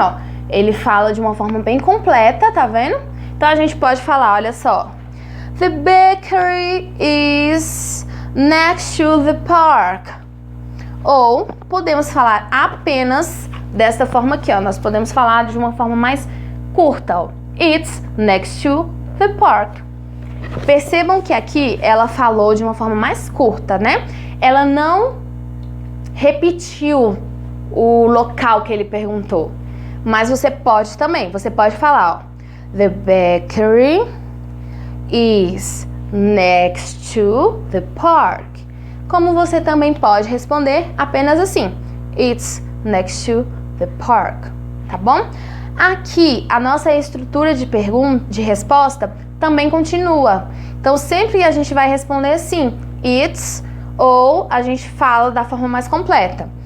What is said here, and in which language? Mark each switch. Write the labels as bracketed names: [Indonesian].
[Portuguese] Ó, ele fala de uma forma bem completa, tá vendo? Então a gente pode falar, olha só. [English] The bakery is next to the park. [Portuguese] Ou podemos falar apenas desta forma aqui, ó. Nós podemos falar de uma forma mais curta, ó. [English] It's next to the park. [Portuguese] Percebam que aqui ela falou de uma forma mais curta, né? Ela não repetiu o local que ele perguntou. Mas você pode também, você pode falar, ó. [English] The bakery is next to the park. [Portuguese] Como você também pode responder apenas assim. [English] It's next to the park. [Portuguese] Tá bom? Aqui, a nossa estrutura de resposta também continua. Então, sempre a gente vai responder assim. It's, ou a gente fala da forma mais completa.